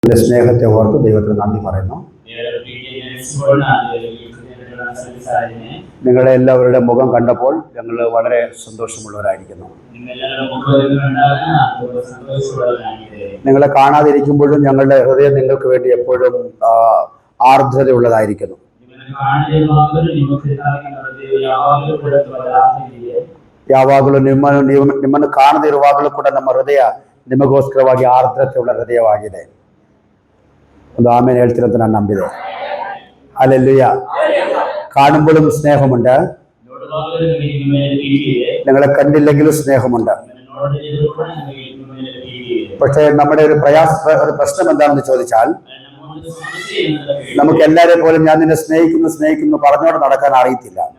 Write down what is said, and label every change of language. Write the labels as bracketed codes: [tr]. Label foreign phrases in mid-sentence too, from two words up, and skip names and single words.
[ml] സ്നേഹത്തെ ഓർത്ത് ദൈവത്തിന് നന്ദി പറയുന്നു. നിങ്ങളെ എല്ലാവരുടെ മുഖം കണ്ടപ്പോൾ ഞങ്ങൾ വളരെ സന്തോഷമുള്ളവരായിരിക്കുന്നു. നിങ്ങളെ കാണാതിരിക്കുമ്പോഴും ഞങ്ങളുടെ ഹൃദയം നിങ്ങൾക്ക് വേണ്ടി എപ്പോഴും ആർദ്രതയുള്ളതായിരിക്കുന്നു. [kn] ಯಾವಾಗಲೂ ನಿಮ್ಮನ್ನು ಕಾಣದಿರುವಾಗಲೂ ಕೂಡ ನಮ್ಮ ಹೃದಯ ನಿಮಗೋಸ್ಕರವಾಗಿ ಆರ್ದ್ರತೆಯುಳ್ಳ ಹೃದಯವಾಗಿದೆ. ಒಂದು ಆಮೇಲೆ ಹೇಳ್ತಿರಂತ ನಾನು ನಂಬಿದೆ. [ml] ഹല്ലേലൂയ. കാണുമ്പോഴും സ്നേഹമുണ്ട്, നിങ്ങളെ കണ്ടില്ലെങ്കിലും സ്നേഹമുണ്ട്. പക്ഷേ നമ്മുടെ ഒരു പ്രശ്നം എന്താണെന്ന് ചോദിച്ചാൽ, നമുക്ക് എല്ലാവരെ പോലും ഞാൻ നിന്നെ സ്നേഹിക്കുന്നു പറഞ്ഞോട് നടക്കാൻ അറിയത്തില്ല.